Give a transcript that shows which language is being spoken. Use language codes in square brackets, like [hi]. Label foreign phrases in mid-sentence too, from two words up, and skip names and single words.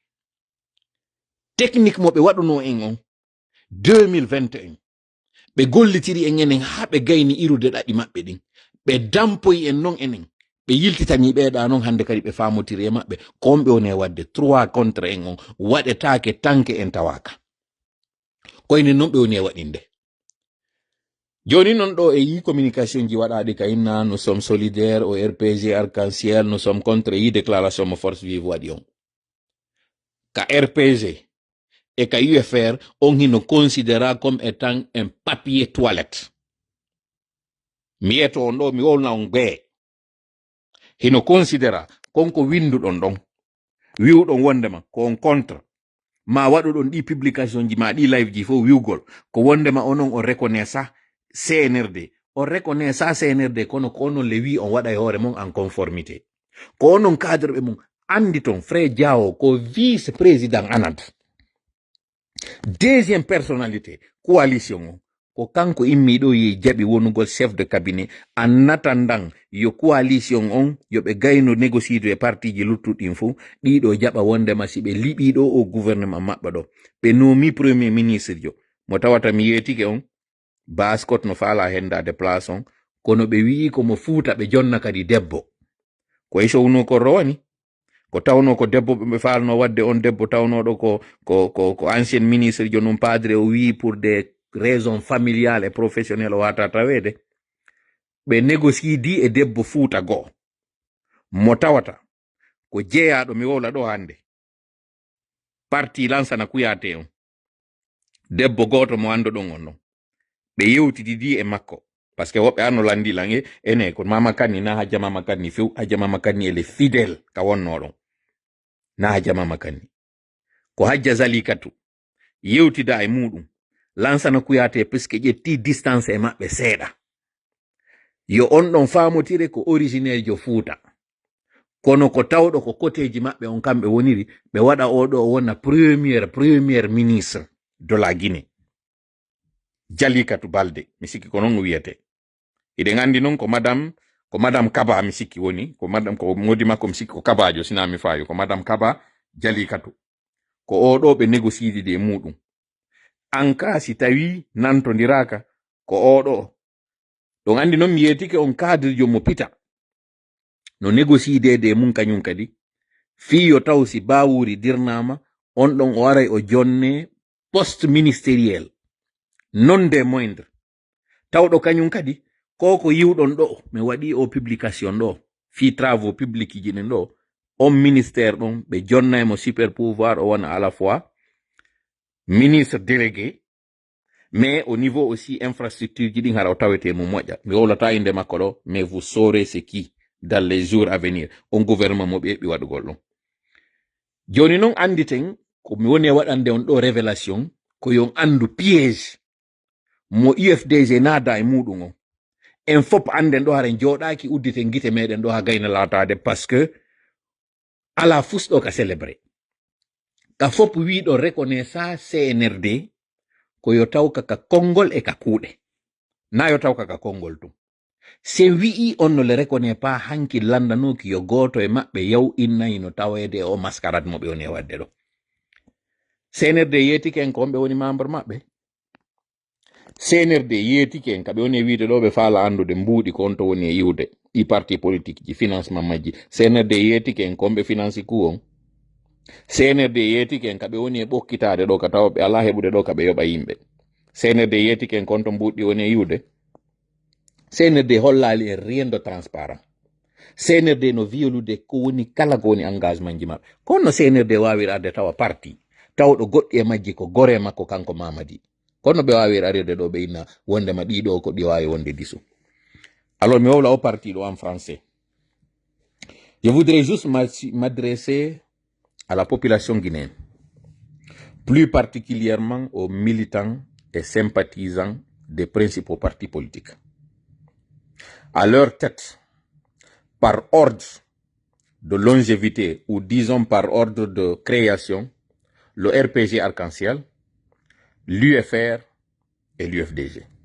[ff] technique mo ɓe waɗuno en on 2021 ɓe gollitiri en enen ha ɓe gayni irude ɗaɗi maɓɓe ɗin ɓe dampoyi en non enen ɓe yiltitani ɓeɗa non hande kadi ɓe faamotiri e maɓɓe komɓe woni wadde 3 contre en on waɗetake tanke en tawaka koyne non ɓe woni e waɗinde joni non ɗo e yi communication ji waɗaɗi ka inna [fr] nous sommes solidaires au RPG arc-en-ciel nous sommes contre [ff] yi déclaration mo [fr] force vive [ff] waɗi on ka RPG et ka UFR on hino considéra [fr] comme étant un papier toilette [ff] mi yeto on ɗo mi wolna on ɓee hino considéra konko winduɗon ɗon wiwɗon wondema ko on contre ma waɗuɗon ɗi publication ji ma ɗi live ji fof wiwgol ko wondema onon on reconnaissa CNRD on reconnaissa CNRD kono ko onon le wi on waɗa e hoore mon [fr] en conformité [ff] ko onon cadre ɓe mum andi ton frère Diawo ko [fr] vice président [ff] ANAD [fr] deuxième personnalité [ff] coalition o ko kanko immiɗo yi jaɓi wonugol [fr] chef de cabinet en attendant [ff] yo coalition on yoɓe gayno négociide e parti ji luttuɗin fo ɗiɗo jaɓa wondema si ɓe liɓiɗo o gouvernement maɓɓa ɗo ɓe nomi [fr] premier ministre [ff] jo mo tawata mi yetike on baskot no faala hendade place on kono ɓe wi'i komo fuuta ɓe jonna kadi debbo ko e sowno ko rowani ko tawno ko debbo ɓe faalno wadde on debbo tawnoɗo ko [fr] ancien ministre [ff] jo non padre o wi [fr] pour des raisons familiales et professionnelles [ff] o wata tawede ɓe négocie di e debbo fuuta goo mo tawata ko jeeyaɗo mi wowla ɗo hande parti lansana kuyate on debbo goto mo ando ɗon on non ɓe yewtididi e makko [fr] par ce que [ff] woɓɓe anno landi lange ene ko Mama Kani na hajja Mama Kani few hajja Mama Kani ele fidèle ka wonno ɗon na hajja Mama Kani ko hajja Zalikatu yewtida e muɗum lansana kuyate puisque ƴetti distance e maɓɓe seeɗa yo on ɗon faamotire ko originaire jo Fuuta kono ko tawɗo ko côtéji maɓɓe on kamɓe woniri ɓe waɗa oɗo o wona [fr] premier ministre de la Guinée [ff] Jalikatu Balde mi sikki ko non wiyete iɗen andi non ko madame Kaba mi sikki woni ko madame ko modi makko mi sikki ko Kabajo sina mi fayo ko madame Kaba Jalikatu ko oɗo ɓe négociide de muɗum anka si tawi nantodiraka ko oɗo ɗon andi non mi yetike on cadre jo mo pita no négociide de mum kañum kadi fiyo taw si bawuri dirnama on ɗon o waray o jonne [fr] poste ministériel [ff] non [fr] des moindres [ff] tawɗo kañum kadi ko yiwɗon ɗo mi waɗi o publication ɗo fi [fr] travaux publics [ff] ji ɗen ɗo on ministère ɗon ɓe jonnaymo [fr] super pouvoir [ff] o wona [fr] à la fois ministre délégué mais au niveau aussi infrastructure [ff] ji ɗin hara o tawete mo moƴƴa mi wolata inde makko ɗo [fr] mais vous saurez ce qui dans les jours à [ff] venir on gouvernement mo ɓeɓi waɗugol ɗon joni noon anditen ko mi woni waɗande on ɗo révélation ko yon andu piège mo UFDG nada e muɗum o en fop anden ɗo haren joɗaki uddite gite meɗen ɗo ha gayna latade [fr] parce que [ff] ala fusɗo ka célébré ka fop wiɗo reconnaissa CNRD ko yo taw kaka kongol e ka kuuɗe na yo taw kaka kongol tum se wi'i on [fr] ne le reconnaît pas [ff] hanki landanoki yo goto e maɓɓe yaw innayi no tawede o mascarade mo ɓe woni e wadde ɗo CNRD yetike en ko on ɓe woni membre maɓɓe CNRD yetike en kaɓe woni e wiide ɗo ɓe faala andude mbuuɗi ko on to woni e yiwde ɗi [fr] parti politique [ff] ji financement majji CNRD yetike en ko on ɓe finance ku on CNRD yetike en kaɓe woni e ɓokkitade ɗo ka tawa ɓe ala heɓude ɗo kaɓe yoɓa yimɓe CNRD yetike en kon to mbuuɗi woni e yiwde CNRD hollali e [fr] rien de transparent [ff] CNRD no violude ko woni kala ko woni engagement ji maɓɓe kono no CNRD wawirade tawa parti tawɗo goɗɗi e majji ko gore makko kanko Mamadi kono ɓe wawir aride ɗo ɓe inna wondema ɗiɗo ko ɗi wawi wonde disu alors mi wowla o parti ɗo [fr] en français je voudrais juste m'adresser à la population guinéenne plus particulièrement aux militants et sympathisants des principaux partis politiques à leur tête par ordre de longévité ou disons par ordre de création le RPG Arc-en-Ciel, l'UFR et l'UFDG.